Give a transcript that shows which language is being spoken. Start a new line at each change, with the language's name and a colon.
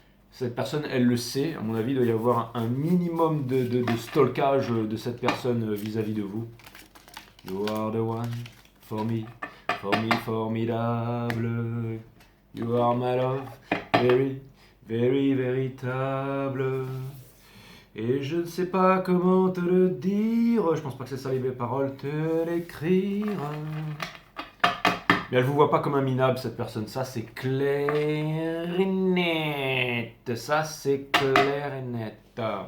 French: Cette personne, elle le sait, à mon avis, il doit y avoir un minimum de stalkage de cette personne vis-à-vis de vous.
English: You are the one for me formidable. You are my love, very véritable.
French: Et je ne sais pas comment te le dire, je pense pas que c'est ça les paroles, te l'écrire. Mais elle vous voit pas comme un minable, cette personne. Ça, c'est clair et net. Ça, c'est clair et net.